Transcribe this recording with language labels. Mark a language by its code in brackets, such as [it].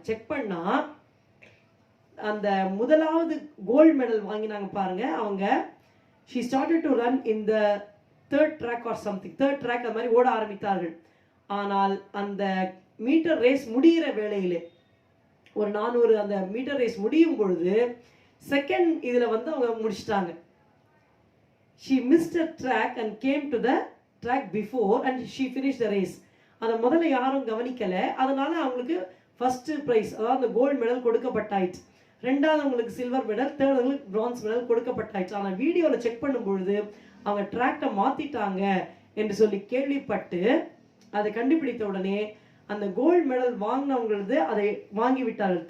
[ta] Check பண்ணா அந்த முதலாவது கோல்டு மெடல் வாங்கினாங்க பாருங்க, அவங்க [en] she started to run in the third track or something, [ta] third track அது மாதிரி ஓட ஆரம்பித்தார்கள். ஆனால் அந்த மீட்டர் ரேஸ் முடிகிற வேளையிலே, ஒரு 400 அந்த மீட்டர் ரேஸ் முடியும் பொழுது செகண்ட் இதில் வந்து அவங்க முடிச்சிட்டாங்க. [en] she missed a track and came to the track before and she finished the race. [ta] அதை முதல்ல யாரும் கவனிக்கல. அதனால அவங்களுக்கு ஃபர்ஸ்ட் பிரைஸ், அதாவது அந்த கோல்டு மெடல் கொடுக்கப்பட்டாயிற்று. ரெண்டாவது அவங்களுக்கு சில்வர் மெடல், தேர்ட் அவங்களுக்கு பிரான்ஸ் மெடல் கொடுக்கப்பட்டாயிற்று. ஆனால் வீடியோவில் செக் பண்ணும் பொழுது அவங்க ட்ராக்கை மாத்திட்டாங்க என்று சொல்லி கேள்விப்பட்டு அதை கண்டுபிடித்த உடனே அந்த கோல்டு மெடல் வாங்கினவங்களது அதை வாங்கி விட்டார்கள்.